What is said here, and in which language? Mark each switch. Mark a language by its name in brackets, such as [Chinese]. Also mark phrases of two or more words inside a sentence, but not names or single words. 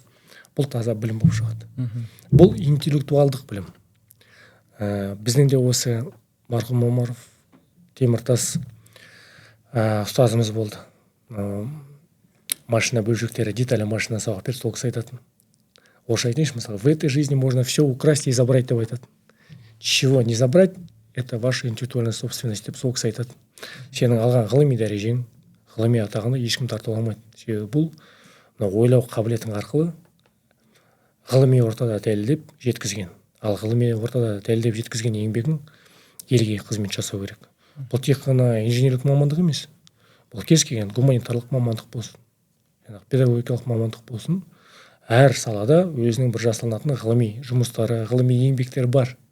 [Kazakh] Бұл таза білім болып шығады. Бұл интеллектуалдық білім. Біздің де осы марқұм Омаров Теміртас ұстазымыз болды. Машина бөлшектері, деталі машина сабақ берді, сол кісі айтатын. Орысша айтайыншы, мысалы, [Russian] в этой жизни можно все украсть и забрать [Kazakh] деп айтатын. [Russian] Чего не забрать, это ваша интеллектуальная собственность [Kazakh] деп сол кісі айтатын. Сенің алған ғылыми дәрежең, ғылыми атағını ешкім тартып алмайды. Себебі бұл ойлау қабілетің арқылы ғылыми ортада дәлелдеп жеткізген. Ал ғылыми ортада дәлелдеп жеткізген еңбегің елге қызмет жасау керек. Бұл тек қана инженерлік мамандық емес. Бұл кез келген гуманитарлық мамандық болсын, педагогикалық мамандық болсын, әр салада өзінің бір жасалынатын ғылыми жұмыстары, ғылыми еңбектері бар.